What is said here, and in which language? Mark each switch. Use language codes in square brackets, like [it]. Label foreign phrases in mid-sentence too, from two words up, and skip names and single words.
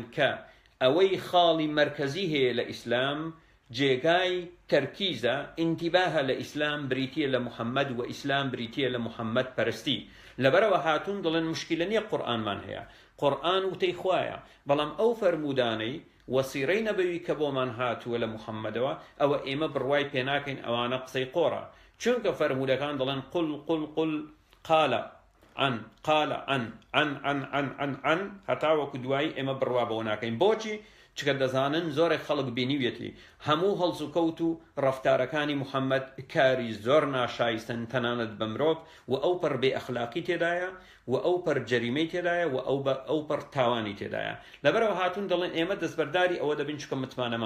[ckb] کە ئەوەی خاڵی مەرکەزی هەیە لە ئیسلام جێگای تەرکیزە ئینتیباهە لە ئیسلام بریتیە لە محەممەد و ئیسلام بریتیە لە محەممەد پەرستی لەبەرەوە هاتوون دڵێن مشکلە نییە قورئانمان هەیە قورئان وتەی خوایە بەڵام ئەو فەرمودانەی وەسیرەی نەبەوی کە بۆمان هاتووە لە محەممەدەوە ئەوە ئێمە بڕوای پێناکەین ئەوانە قسەی قۆڕە چونکە فەرمودەکان دەڵێن [ar] قل قال [ckb] عن هەتا وەکو دوایی ئێمە بڕوا بەوە ناکەین بۆچی چکە دەزانن زۆرێک خەڵک بینیوێتی هەموو هەڵس و کەوت و ڕەفتارەکانی محەممەد کاری زۆر ناشایستن تەنانەت بە مرۆڤ و ئەو پەر بێ ئەخلاقی تێدایە و ئەو پەر جەریمەی تێدایە و ئەو پەر تاوانی تێدایە لەبەرەوە هاتوون دەڵێن ئێمە دەستبەرداری ئەوە دەبین چکە متمانەمان